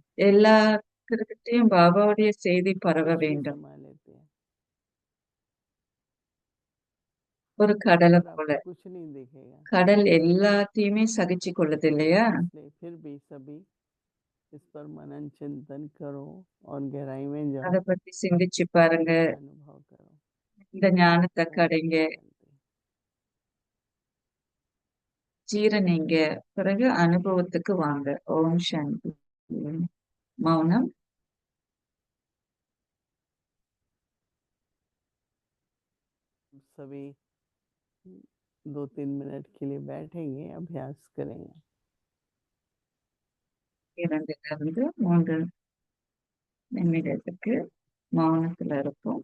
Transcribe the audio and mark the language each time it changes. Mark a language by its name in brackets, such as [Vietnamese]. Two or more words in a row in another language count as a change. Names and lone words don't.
[Tamil] எல்லாருக்கிட்டையும் பாபாவுடைய செய்தி பரவ [Hindi] कुछ भी [Tamil] வேண்டும். [Hindi] समा लेते हैं [Tamil] ஒரு கடலை [Hindi] पर [Tamil] போல. [Hindi] आपको कुछ नहीं दिखेगा। [Tamil] கடல் எல்லாத்தையுமே சகிச்சு கொள்ளுது இல்லையா? [Hindi] इसलिए फिर भी सभी इस पर मनन चिंतन करो और गहराई में जाओ, [Tamil] அத பத்தி சிந்திச்சு பாருங்க. [Hindi] इसका अनुभव करो। [Tamil] இந்த ஞானத்தை [Hindi] ओम [Tamil] கடைங்க, [Hindi] शांति। [Tamil] ஜீரணிங்க, பிறகு அனுபவத்துக்கு வாங்க. ஓம் சாந்தி. மௌனம். [Hindi] सभी 2-3 मिनट के लिए बैठेंगे, अभ्यास करेंगे। [Tamil] 2 3 நிமிடத்துக்கு மௌனத்துல இருப்போம்.